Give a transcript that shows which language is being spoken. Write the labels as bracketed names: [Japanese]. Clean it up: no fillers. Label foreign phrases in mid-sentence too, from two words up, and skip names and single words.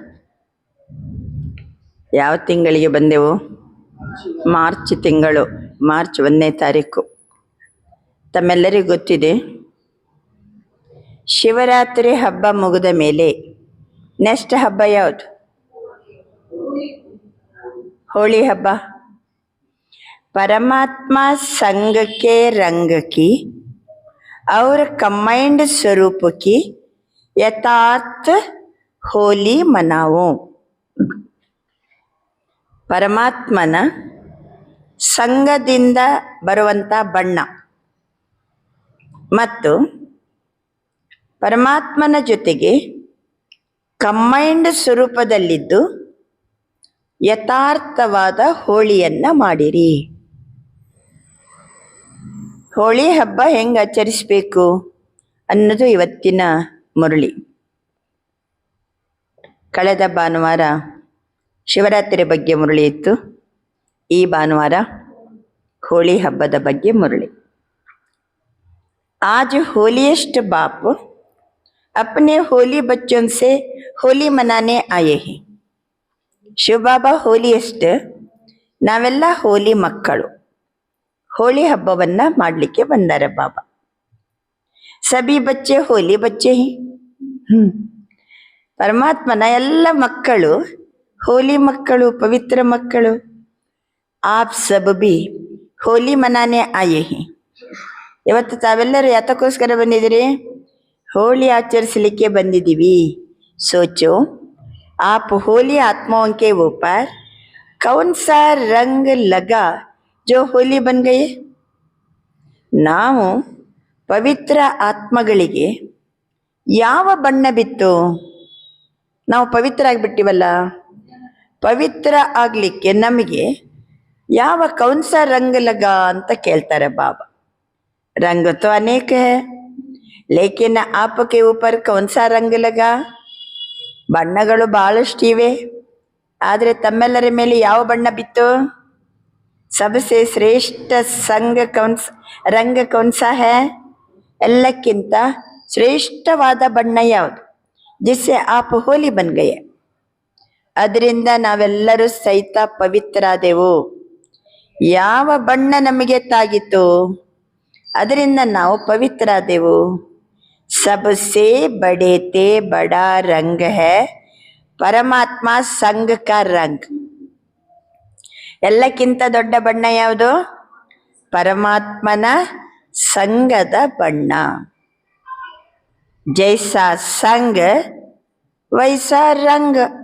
[Kannada] ಯಾವ ತಿಂಗಳಿಗೆ ಬಂದೆವು? ಮಾರ್ಚ್ ತಿಂಗಳು, ಮಾರ್ಚ್ 1ನೇ ತಾರೀಕು. ತಮ್ಮೆಲ್ಲರಿಗೂ ಗೊತ್ತಿದೆ, ಶಿವರಾತ್ರಿ ಹಬ್ಬ ಮುಗಿದ ಮೇಲೆ ನೆಕ್ಸ್ಟ್ ಹಬ್ಬ ಯಾವುದು? ಹೋಳಿ ಹಬ್ಬ. [Hindi] परमात्मा संग के रंग की और कंबाइंड स्वरूप की यथार्थ होली मनाओ. [Kannada] ಪರಮಾತ್ಮನ ಸಂಗದಿಂದ ಬರುವಂಥ ಬಣ್ಣ ಮತ್ತು ಪರಮಾತ್ಮನ ಜೊತೆಗೆ ಕಂಬೈಂಡ್ ಸ್ವರೂಪದಲ್ಲಿದ್ದು ಯಥಾರ್ಥವಾದ ಹೋಳಿಯನ್ನು ಮಾಡಿರಿ. ಹೋಳಿ ಹಬ್ಬ ಹೆಂಗೆ ಆಚರಿಸಬೇಕು ಅನ್ನೋದು ಇವತ್ತಿನ ಮುರಳಿ. ಕಳೆದ ಭಾನುವಾರ ಶಿವರಾತ್ರಿ ಬಗ್ಗೆ ಮುರಳಿ ಇತ್ತು. ಈ ಭಾನುವಾರ ಹೋಳಿ ಹಬ್ಬದ ಬಗ್ಗೆ ಮುರಳಿ. [Hindi] आज होलीएस्ट बाप अपने होली बच्चों से होली मनाने आए हैं. [Kannada] ಶಿವ ಬಾಬಾ ಹೋಲಿಯೆಸ್ಟ್, ನಾವೆಲ್ಲ ಹೋಲಿ ಮಕ್ಕಳು. ಹೋಳಿ ಹಬ್ಬವನ್ನು ಮಾಡಲಿಕ್ಕೆ ಬಂದಾರೆ ಬಾಬಾ. [Hindi] सभी बच्चे होली बच्चे हैं. [Kannada] ಪರಮಾತ್ಮನ ಎಲ್ಲ ಮಕ್ಕಳು ಹೋಲಿ ಮಕ್ಕಳು, ಪವಿತ್ರ ಮಕ್ಕಳು. [Hindi] आप सब भी होली मनाने आए हैं. [Kannada] ಇವತ್ತು ತಾವೆಲ್ಲರೂ ಯಾತಕ್ಕೋಸ್ಕರ ಬಂದಿದ್ದೀರಿ? ಹೋಳಿ ಆಚರಿಸಲಿಕ್ಕೆ ಬಂದಿದ್ದೀವಿ. [Hindi] ಸೋಚೋ, आप होली आत्माओं के ऊपर कौन सा रंग लगा जो होली बन गए? [Kannada] ನಾವು ಪವಿತ್ರ ಆತ್ಮಗಳಿಗೆ ಯಾವ ಬಣ್ಣ ಬಿತ್ತು? ನಾವು ಪವಿತ್ರ ಆಗಿಬಿಟ್ಟಿವಲ್ಲ. ಪವಿತ್ರ ಆಗಲಿಕ್ಕೆ ನಮಗೆ ಯಾವ [Hindi] कौन सा रंग लगा [Kannada] ಅಂತ ಕೇಳ್ತಾರೆ ಬಾಬಾ. [Hindi] रंग तो अनेक है, लेकिन आपके ऊपर कौन सा रंग लगा? [Kannada] ಬಣ್ಣಗಳು ಬಹಳಷ್ಟಿವೆ, ಆದರೆ ತಮ್ಮೆಲ್ಲರ ಮೇಲೆ ಯಾವ ಬಣ್ಣ ಬಿತ್ತು? [Hindi] सबसे श्रेष्ठ रंग कौन सा है? [Kannada] ಎಲ್ಲಕ್ಕಿಂತ ಶ್ರೇಷ್ಠವಾದ ಬಣ್ಣ ಯಾವುದು? [Hindi] जिससे आप होली बन गए. [Kannada] ಅದರಿಂದ ನಾವೆಲ್ಲರೂ ಸಹಿತ ಪವಿತ್ರಾದೆವು. ಯಾವ ಬಣ್ಣ ನಮಗೆ ತಾಗಿತು ಅದರಿಂದ ನಾವು ಪವಿತ್ರಾದೆವು. [Hindi] सबसे बड़े ते बड़ा रंग है परमात्मा संग का रंग. [Kannada] ಎಲ್ಲಕ್ಕಿಂತ ದೊಡ್ಡ ಬಣ್ಣ ಯಾವುದು? ಪರಮಾತ್ಮನ ಸಂಗದ ಬಣ್ಣ. [Hindi] जैसा संग वैसा रंग.